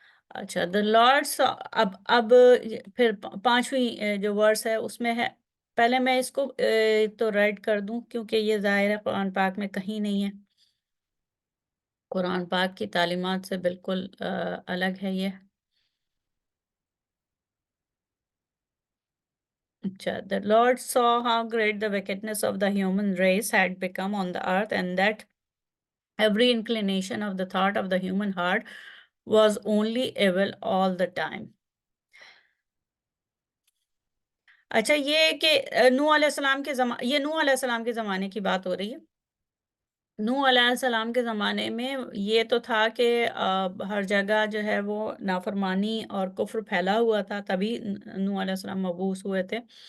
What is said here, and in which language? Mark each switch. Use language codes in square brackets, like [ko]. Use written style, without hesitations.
[hi] अच्छा, [en] the Lord's, [hi] अब फिर 5वीं जो वर्स है उसमें है, पहले मैं इसको तो रेड कर दूं क्योंकि ये ज़ाहिर है कुरान पाक में कहीं नहीं है, कुरान पाक की तालीमात से बिल्कुल अलग है ये। [en] अच्छा, the Lord saw how great the wickedness of the human race had become on the earth, and that every inclination of the thought of the human heart was only evil all the time. [hi] अच्छा, ये कि नूह अलैहिस्सलाम ये नूह अलैहिस्सलाम के ज़माने की बात हो रही है। नूह अलैहिस्सलाम के ज़माने में ये तो था कि हर जगह जो है वो नाफरमानी और कुफ्र फैला हुआ था, तभी नूह अलैहिस्सलाम मबऊस हुए थे।